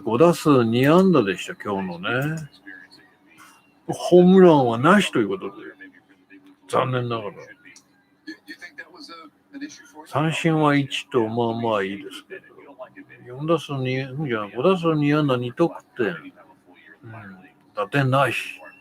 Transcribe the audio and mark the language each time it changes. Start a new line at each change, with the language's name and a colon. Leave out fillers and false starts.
Japanese: 5打数2安打でした、今日のね。ホームランはなしということで、残念ながら。
English: do you think that was an issue for you?
Japanese: 三振は1と、まあまあいいですけど。 4打数2、じゃあ5打数2安打2得点。打点ないし。